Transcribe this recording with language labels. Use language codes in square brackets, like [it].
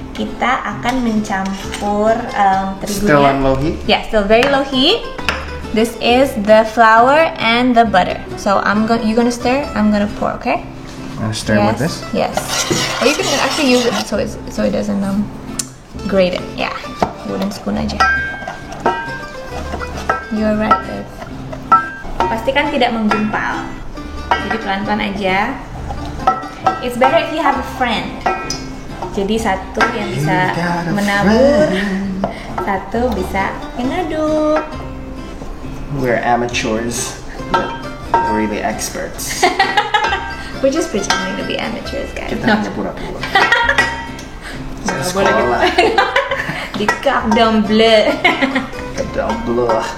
[id] Kita akan mencampur terigunya. [en] Still on low heat? Yeah, still very low heat. This is the flour and the butter. So you're gonna stir. I'm gonna pour. Okay. Stir with this. Yes. Or you can actually use it so it doesn't grate it. Yeah. Wooden spoon aja. You're right, babe. [id] Pastikan tidak menggumpal. Jadi pelan-pelan aja. [en] It's better if you have a friend. [id] Jadi satu yang bisa menabur, satu bisa yang ngaduk. [en] We're amateurs, but we're really experts. We're just pretending to be amateurs, guys. [id] Kita hanya pura-pura. Sekolah. Di Cordon Bleu. Cordon Bleu.